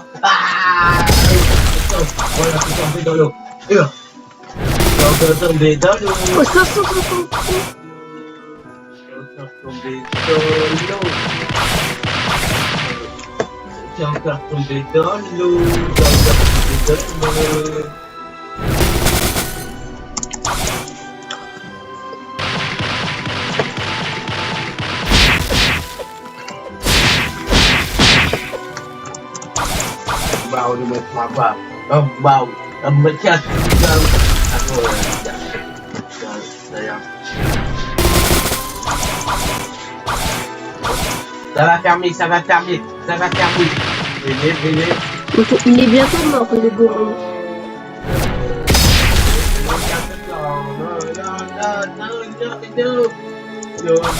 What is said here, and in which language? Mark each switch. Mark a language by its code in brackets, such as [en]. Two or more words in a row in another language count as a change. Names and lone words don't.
[fr] Ah, voilà, t'es tombé dans l'eau. T'es tombé dans l'eau. Oh, ça. T'es tombé dans l'eau. T'es encore tombé dans l'eau. T'es encore tombé dans l'eau. [ms] Bau ni apa? Bau, macam aku sayang. [fr] Ça va fermer. Venez. Il est bientôt mort, le gorille. Non.